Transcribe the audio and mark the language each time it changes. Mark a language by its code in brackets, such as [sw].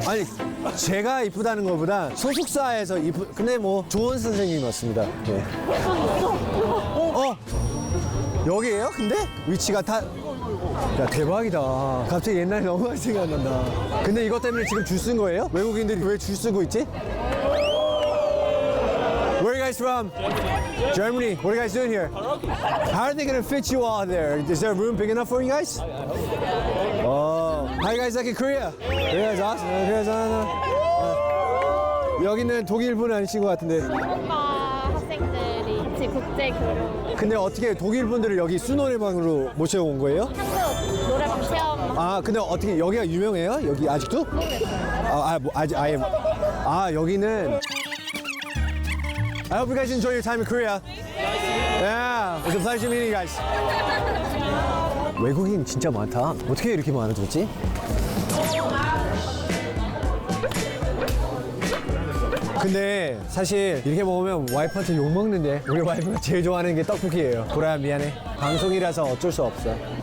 [ko] 아니 제가 이쁘다는 것보다 소속사에서 근데 뭐 좋은 선생님이었습니다. 네. 여기에요? 근데 위치가 다. 야 대박이다. 갑자기 옛날에 너무 많이 생각난다. 근데 이것 때문에 지금 줄 쓴 거예요? 외국인들이 왜 줄 쓰고 있지? [en] Where are you guys from? Germany. What are you guys doing here? How are they gonna fit you all there? Is there room big enough for you guys? Oh, how you guys like in Korea? Korea's awesome. Korea's awesome. [ko] 여기는 독일 분 아니신 것 같은데. 한국어 학생들이 같이 국제 교류 근데 어떻게 독일 분들을 여기 수노래방으로 모셔온 거예요? 한국 노래방 체험 아 근데 어떻게 여기가 유명해요? 여기 아직도? 아직 아예. 여기는. [en] I hope you guys enjoy your time in Korea. Yeah, it's a pleasure meeting you guys. [ko] 외국인 진짜 많다. 어떻게 이렇게 많아졌지? 근데 사실 이렇게 먹으면 와이프한테 욕 먹는데 우리 와이프가 제일 좋아하는 게 떡볶이예요. 보라야 미안해. 방송이라서 어쩔 수 없어.